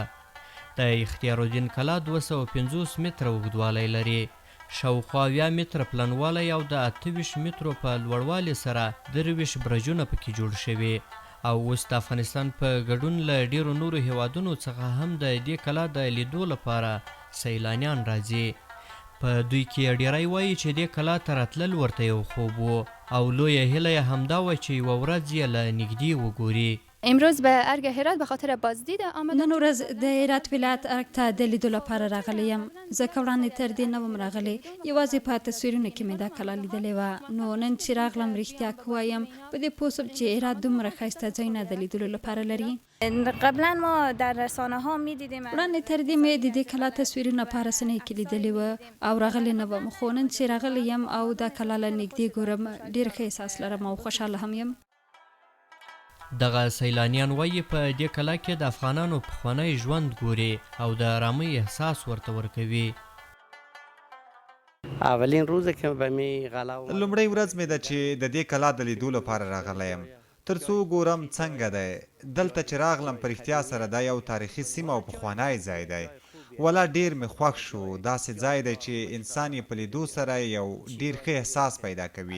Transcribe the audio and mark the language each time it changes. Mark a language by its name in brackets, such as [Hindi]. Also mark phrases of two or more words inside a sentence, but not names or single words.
[Pashto] د اختیارالدین کلا 250 متره اوږدوالی لري، شاوخوا 80 متره پلنوالی او د 28 مترو په لوړوالي سره 23 برجونه پکې جوړ شوي او اوس د افغانستان په ګډون له ډیرو نورو هیوادونو څخه هم د دې کلا د لیدو لپاره سیلانیان راځي. په دوی کې ډیری وایي چې دې کلا ته راتلل ورته یو خوب و او لویه هیله یې همدا وه چې یوه ورځ یې له نږدې وګوري. [Persian] امروز به ارگ هرات به خاطر بازدید آمدم. [Pashto] نن ورځ د هرات ولایت ارگ ته د لیدو لپاره راغلی یم. ځکه وړاندې تر دې نه وم راغلی، یوازې په تصویرونو کې مې دا کلا لیدلې وه. نو نن چې راغلم رښتیا که وایم په دې پوه شوم چې هرات دومره ښایسته ځایونه د لیدلو لپاره لري. [Persian] قبلا ما در رسانه ها می دیدیم. [Pashto] وړاندې تر دې مې د دې کلا تصویرونه په رسنیو کې لیدلې وه او راغلی نه وم، خو نن چې راغلی یم او دا کلا له نږدې ګورم ډېر ښه احساس لرم او خوشحاله هم یم. دغه سیلانیان وایي په دې کلا کې د افغانانو پخوانی ژوند ګوري او د آرامۍ احساس ورته ورکوي. [Persian] اولین روز که به می غلا [Pashto] لومړی ورځ مې ده چې د دې کلا د لیدو لپاره راغلی یم، تر څو ګورم څنګه دی. دلته چې راغلم په رښتیا سره دا یو تاریخي سیمه او پخوانی ځای دی. ولا ډیر مې خوښ شو. داسې ځای دی چې انسان یې په لیدو سره یو ډیر ښه احساس پیدا کوي.